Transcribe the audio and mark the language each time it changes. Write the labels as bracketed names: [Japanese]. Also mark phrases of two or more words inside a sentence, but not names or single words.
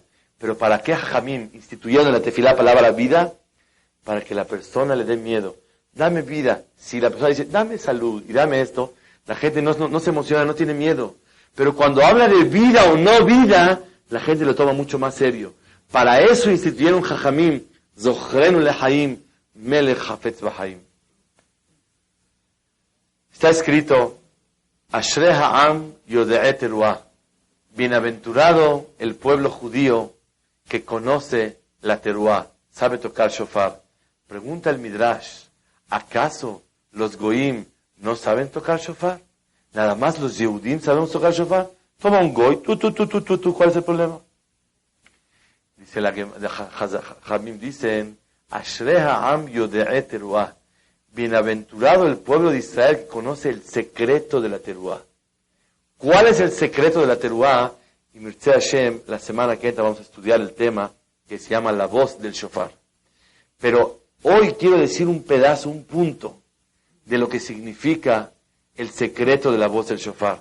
[Spanish] Pero ¿para qué Jajamim instituyeron en la tefilá la palabra vida? Para que la persona le dé miedo. Dame vida. Si la persona dice, dame salud y dame esto, la gente no se emociona, no tiene miedo. Pero cuando habla de vida o no vida, la gente lo toma mucho más serio. Para eso instituyeron Jajamim, [Hebrew] זכרנו לחיים, מלך חפץ בחיים. [Spanish] Está escrito, [Hebrew] אשרי העם יודעי תרועה. [Spanish] Bienaventurado el pueblo judío que conoce la teruá, sabe tocar shofar. Pregunta el Midrash, ¿acaso los goyim no saben tocar shofar? Nada más los yehudim sabemos tocar shofar. Toma un goy, tú, ¿cuál es el problema? Dice Jamim dicen, [Hebrew] אשרי העם יודעי תרועה. [Spanish] Bienaventurado el pueblo de Israel que conoce el secreto de la teruá. ¿Cuál es el secreto de la teruá? Y Mircea Hashem, la semana que entra vamos a estudiar el tema que se llama la voz del shofar. Pero hoy quiero decir un pedazo, un punto de lo que significa el secreto de la voz del shofar.